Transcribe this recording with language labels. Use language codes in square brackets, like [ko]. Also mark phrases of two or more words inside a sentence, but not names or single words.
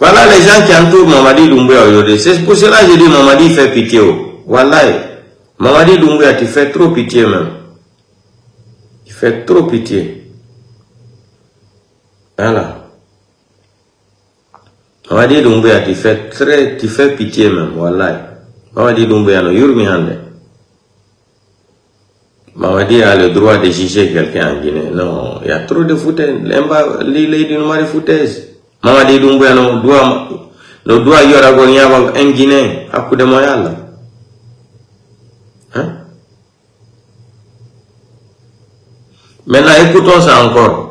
[fr] Voilà les gens qui entourent Mamadi Doumbouya aujourd'hui. C'est pour cela que je dis Mamadi fait pitié. Wallahi. Mamadi Doumbouya, tu fais trop pitié même. Tu fais trop pitié. Voilà. Mamadi Doumbouya, tu fais pitié même. Wallahi. [ff] Mamadi Doumbouya, no yurmi hande. [fr] Mamadi a le droit de juger quelqu'un en Guinée. Non, il y a trop de foutaises. Les de foutaises. Mamadi Doumbouya no doit y avoir un Guinée à coup de moyens. Hein? Maintenant, écoutons ça encore.